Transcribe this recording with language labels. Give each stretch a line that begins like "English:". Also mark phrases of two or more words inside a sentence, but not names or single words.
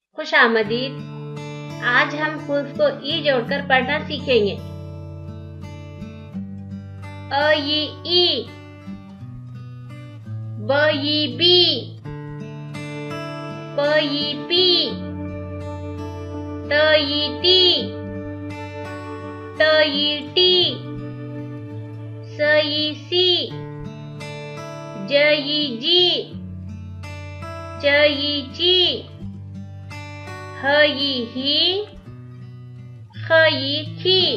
Urdu: خوش آمدید. آج ہم حرف کو ای جوڑ کر پڑھنا سیکھیں گے. ا ای ای، ب ای بی، پ ای پی، ت ای ٹی، ت ای ٹی، س ای سی، ج ای جی، چ ای چی، ہ ای ہی، خ ای خی,